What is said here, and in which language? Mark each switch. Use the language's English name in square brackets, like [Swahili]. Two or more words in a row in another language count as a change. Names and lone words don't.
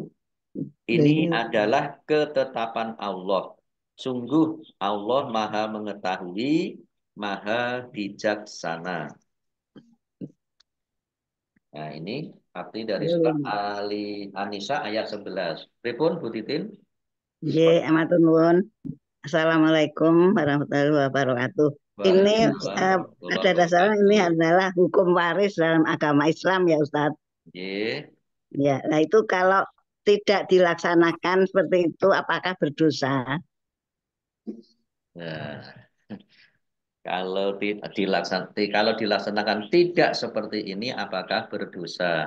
[Indonesian] Ini adalah ketetapan Allah. Sungguh Allah Maha Mengetahui, Maha Bijaksana. Nah, ini arti dari surat Ali An-Nisa ayat 11. [Javanese] Pripun Bu Titin? Nggih, amatun nuwun. [Arabic] السلام عليكم ورحمة الله وبركاته. [Indonesian] Ini [Arabic] وعليكم السلام [Indonesian] pada [Arabic] ورحمة الله [Indonesian] dasarnya ini [Arabic] وبركاته. [Indonesian] adalah hukum waris dalam agama Islam ya Ustadz. Nggih. Ya, nah itu kalau tidak dilaksanakan seperti itu, apakah berdosa? Nah, kalau dilaksanakan tidak seperti ini, apakah berdosa?